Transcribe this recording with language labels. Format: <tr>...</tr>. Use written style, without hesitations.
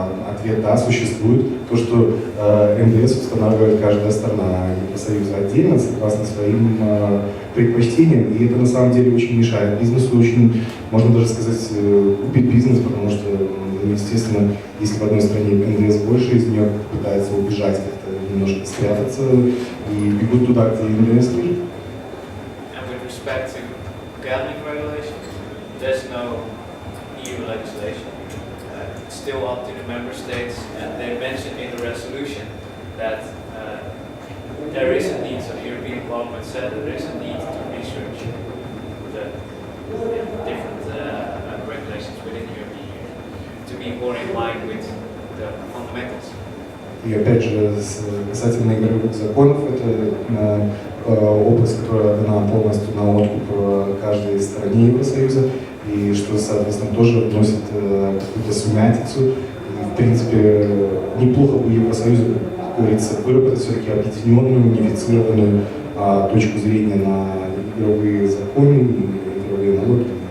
<ru>Ответ да, существует. То, что НДС устанавливает каждая страна Евросоюза отдельно, согласно своим предпочтениям, и это на самом деле очень мешает бизнесу, очень, можно даже сказать, убить бизнес, потому что, естественно, если в одной стране НДС больше, из нее пытаются убежать, как-то немножко спрятаться и бегут туда, где НДС ниже.</ru> <en>Respect to gambling regulation, there's no EU legislation. It's still up to the member states, and they mentioned in the resolution that there is a need, so the European Parliament said there is a need to research the different regulations within the European Union to be more in line with the fundamentals.</en> <ru>И опять же, касательно игровых законов, это область, которая дана полностью на откуп каждой стране Евросоюза, и что, соответственно, тоже вносит какую-то сумятицу. И, в принципе, неплохо бы Евросоюзу, как говорится, выработать все-таки объединенную, унифицированную точку зрения на игровые законы и игровые налоги.</ru>